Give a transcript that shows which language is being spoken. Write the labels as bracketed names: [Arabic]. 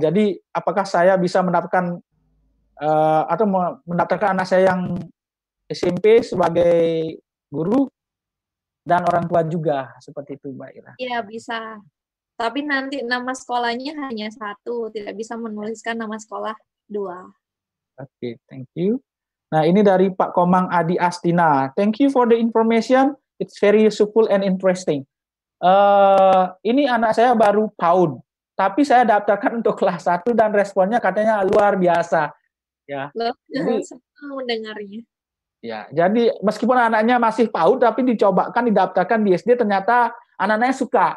[Indonesian] Jadi apakah saya bisa mendapatkan atau mendaftarkan anak saya yang SMP sebagai guru dan orang tua juga seperti itu, Mbak Ira? Iya, bisa. Tapi nanti nama sekolahnya hanya 1, tidak bisa menuliskan nama sekolah 2. [English] Oke, thank you. [Indonesian] Nah, ini dari Pak Komang Adi Astina. [English] Thank you for the information. It's very useful and interesting. [Indonesian] Ini anak saya baru PAUD, tapi saya daftarkan untuk kelas 1 dan responnya katanya luar biasa. Ya. Loh, jadi senang mendengarnya. Ya, jadi meskipun anaknya masih PAUD, tapi dicobakan didaftarkan di SD, ternyata anak-anaknya suka.